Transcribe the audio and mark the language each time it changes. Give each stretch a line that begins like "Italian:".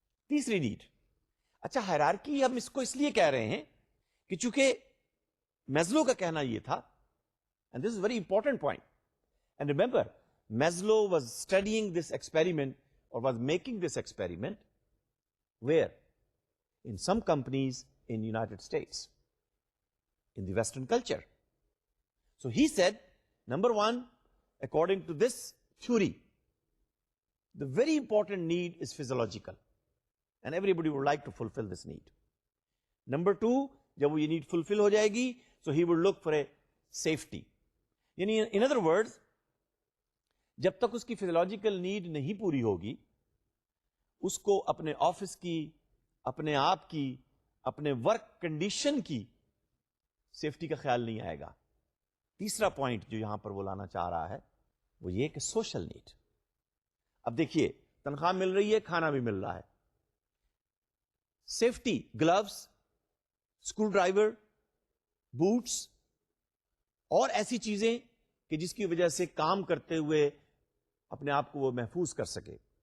Urdu: تیسری نیڈ، اچھا ہائرارکی ہم اس کو اس لیے کہہ رہے ہیں کہ چونکہ میزلو کا کہنا یہ تھا،
English: And this is very important point. And remember Maslow was studying this experiment اور was making this experiment where in some companies in United States, in the Western culture. So he said, number one, according to this theory, the very important need is physiological, and everybody would like to fulfill this need. Number two,
Urdu: jab wo ye need fulfill ho jayegi,
English: so he would look for a safety.
Urdu: Yani
English: in other words,
Urdu: jab tak uski physiological need nahi puri hogi, usko apne office ki، اپنے آپ کی، اپنے work condition کی safety کا خیال نہیں آئے گا. تیسرا پوائنٹ جو یہاں پر وہ لانا چاہ رہا ہے وہ یہ کہ سوشل نیڈ. اب دیکھیے تنخواہ مل رہی ہے، کھانا بھی مل رہا ہے، safety, gloves, screw driver, bots اور ایسی چیزیں کہ جس کی وجہ سے کام کرتے ہوئے اپنے آپ کو وہ محفوظ کر سکے.